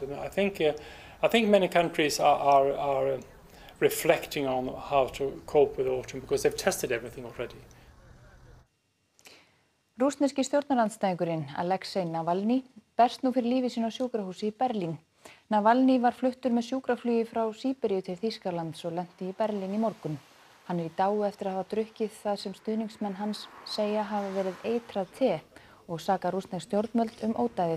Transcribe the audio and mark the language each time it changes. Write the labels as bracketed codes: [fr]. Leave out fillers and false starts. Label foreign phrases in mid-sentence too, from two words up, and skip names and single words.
[en] And I think many countries are reflecting on how to cope with autumn because they've tested everything already. [is] Rússneski stjórnarandstæðingurinn Alexei Navalny berst nú fyrir lífi sínu á sjúkrahúsi í Berlín. Navalny var fluttur með sjúkraflugi frá Síberíu til Þýskalands og lenti í Berlín í morgun. Hann í dái eftir að hafa drukkið það sem stuðningsmenn hans segja hafa verið eitrað te og saka rússnesk stjórnvöld ódæðið.